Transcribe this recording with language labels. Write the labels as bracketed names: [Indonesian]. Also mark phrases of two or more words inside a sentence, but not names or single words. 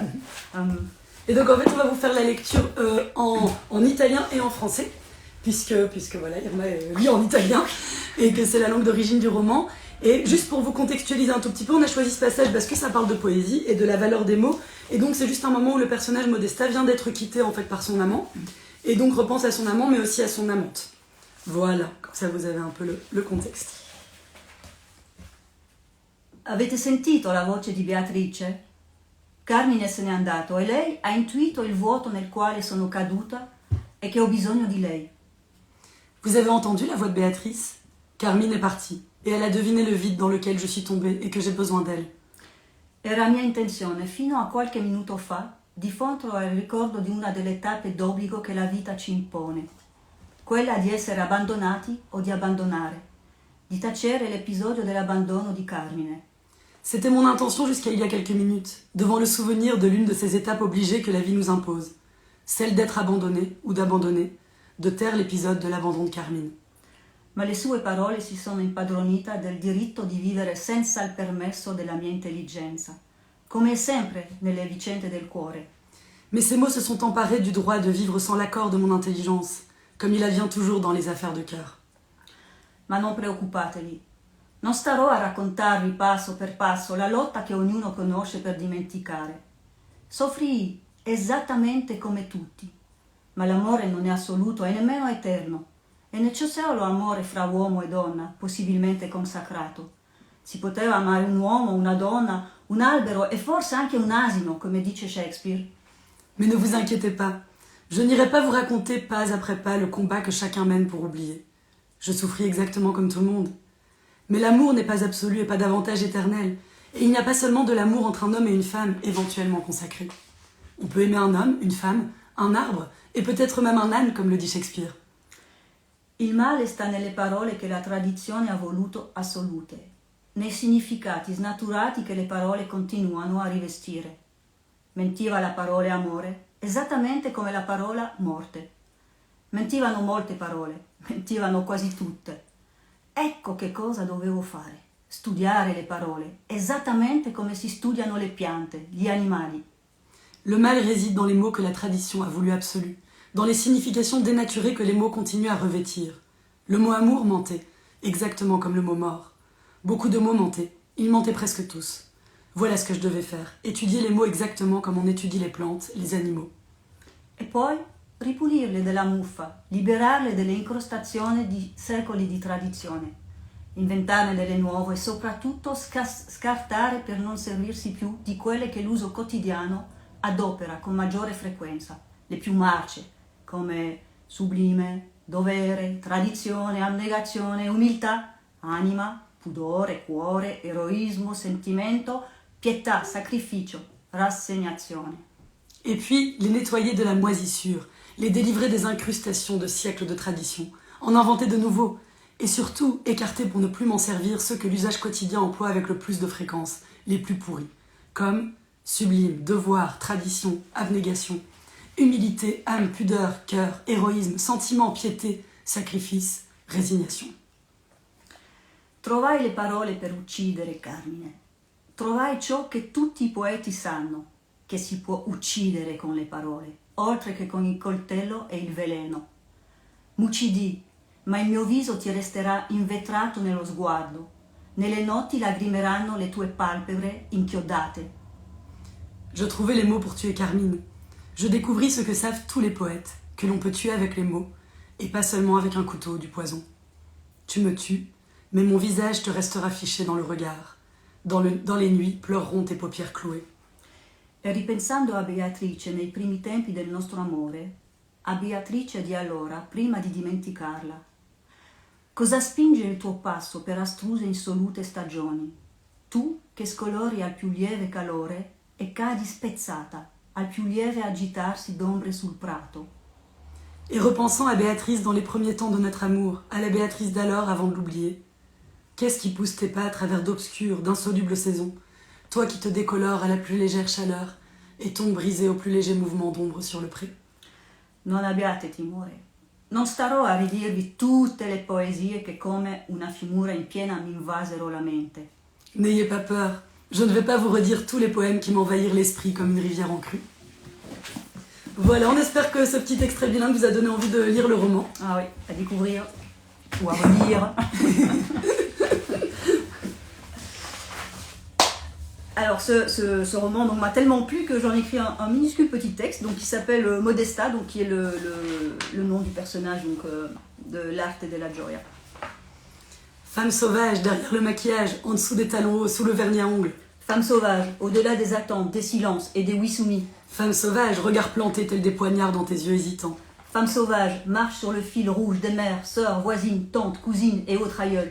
[French] Et donc en fait on va vous faire la lecture en italien et en français, puisque voilà, Irma lit en italien et que c'est la langue d'origine du roman. Et juste pour vous contextualiser un tout petit peu, on a choisi ce passage parce que ça parle de poésie et de la valeur des mots, et donc c'est juste un moment où le personnage Modesta vient d'être quitté en fait par son amant, et donc repense à son amant mais aussi à son amante. Voilà, comme ça vous avez un peu le contexte. [Italian] Avete sentito la voce di Beatrice? Carmine se n'è andato e lei ha intuito il vuoto nel quale sono caduta e che ho bisogno di lei. [French] Vous avez entendu la voix de Béatrice? Carmine est partie et elle a deviné le vide dans lequel je suis tombée et que j'ai besoin d'elle. [Italian] Era mia intenzione fino a qualche minuto fa diffondere al ricordo di una delle tappe d'obbligo che la vita ci impone. Quella di essere abbandonati o di abbandonare, di tacere l'episodio dell'abbandono di Carmine. [French] C'était mon intention jusqu'à il y a quelques minutes, devant le souvenir de l'une de ces étapes obligées que la vie nous impose, celle d'être abandonné ou d'abandonner, de taire l'épisode de l'abandon de Carmine. [Italian] Ma le sue parole si sono impadronite del diritto di vivere senza il permesso della mia intelligenza, come è sempre nelle vicende del cuore. [French] Mais ces mots se sont emparés du droit de vivre sans l'accord de mon intelligence, comme il advient toujours dans les affaires de cœur. [Italian] Ma non preoccupatevi, non starò a raccontarvi passo per passo la lotta che ognuno conosce per dimenticare. Soffrii esattamente come tutti, ma l'amore non è assoluto e nemmeno eterno, e non c'è solo amore fra uomo e donna, possibilmente consacrato. Si poteva amare un uomo, una donna, un albero e forse anche un asino, come dice Shakespeare. [French] Mais ne vous inquiétez pas, je n'irai pas vous raconter pas après pas le combat que chacun mène pour oublier. Je souffris exactement comme tout le monde. Mais l'amour n'est pas absolu et pas davantage éternel. Et il n'y a pas seulement de l'amour entre un homme et une femme, éventuellement consacrés. On peut aimer un homme, une femme, un arbre, et peut-être même un âne, comme le dit Shakespeare. [Italian] Il male sta nelle parole che la tradizione ha voluto assolute, nei significati snaturati che le parole continuano a rivestire. Mentiva la parola amore, esattamente come la parola morte. Mentivano molte parole, mentivano quasi tutte. Ecco che cosa dovevo fare, studiare le parole, esattamente come si studiano le piante, gli animali. [French] Le mal réside dans les mots que la tradition a voulu absolus, dans les significations dénaturées que les mots continuent à revêtir. Le mot amour mentait, exactement comme le mot mort. Beaucoup de mots mentaient, ils mentaient presque tous. Voilà ce que je devais faire, étudier les mots exactement comme on étudie les plantes, les animaux. [Italian] E poi ripulirle della muffa, liberarle delle incrostazioni di secoli di tradizione, inventarne delle nuove e soprattutto scartare per non servirsi più di quelle che l'uso quotidiano adopera con maggiore frequenza, le più marce, come sublime, dovere, tradizione, abnegazione, umiltà, anima, pudore, cuore, eroismo, sentimento, pietà, sacrificio, rassegnazione. [French] Et puis, les nettoyer de la moisissure, les délivrer des incrustations de siècles de tradition, en inventer de nouveaux, et surtout écarter pour ne plus m'en servir ceux que l'usage quotidien emploie avec le plus de fréquence, les plus pourris, comme sublime, devoir, tradition, abnégation, humilité, âme, pudeur, cœur, héroïsme, sentiment, piété, sacrifice, résignation. [Italian] Trovai le parole per uccidere, Carmine. Trovai ciò che tutti i poeti sanno, che si può uccidere con le parole, oltre che con il coltello e il veleno. M'uccidi, ma il mio viso ti resterà invetrato nello sguardo. Nelle notti lagrimeranno le tue palpebre inchiodate. [French] Je trouvai les mots pour tuer Carmine. Je découvris ce que savent tous les poètes, que l'on peut tuer avec les mots, et pas seulement avec un couteau ou du poison. Tu me tues, mais mon visage te restera fiché dans le regard. Dans les nuits pleureront tes paupières clouées. [Italian] E ripensando a Beatrice nei primi tempi del nostro amore, a Beatrice di allora, prima di dimenticarla, cosa spinge il tuo passo per astruse insolute stagioni? Tu che scolori al più lieve calore e cadi spezzata al più lieve agitarsi d'ombre sul prato. [French] Et repensant à Béatrice dans les premiers temps de notre amour, à la Béatrice d'alors avant de l'oublier, qu'est-ce qui pousse tes pas à travers d'obscures, d'insolubles saisons, toi qui te décolores à la plus légère chaleur et tombe brisé au plus léger mouvement d'ombre sur le pré? [Italian] Non abbiate timore. Non starò a ridirvi tutte le poesie che come una fiumura in piena mi invasero la mente. [French] N'ayez pas peur, je ne vais pas vous redire tous les poèmes qui m'envahirent l'esprit comme une rivière en crue. Voilà, on espère que ce petit extrait bilingue vous a donné envie de lire le roman. Ah oui, à découvrir ou à relire. Alors ce roman donc, m'a tellement plu que j'en ai écrit un minuscule petit texte donc, qui s'appelle Modesta, donc, qui est le nom du personnage donc, de l'Arte della Gioia. Femme sauvage, derrière le maquillage, en dessous des talons hauts, sous le vernis à ongles. Femme sauvage, au-delà des attentes, des silences et des oui soumis. Femme sauvage, regard planté tel des poignards dans tes yeux hésitants. Femme sauvage, marche sur le fil rouge des mères, sœurs, voisines, tantes, cousines et autres aïeules.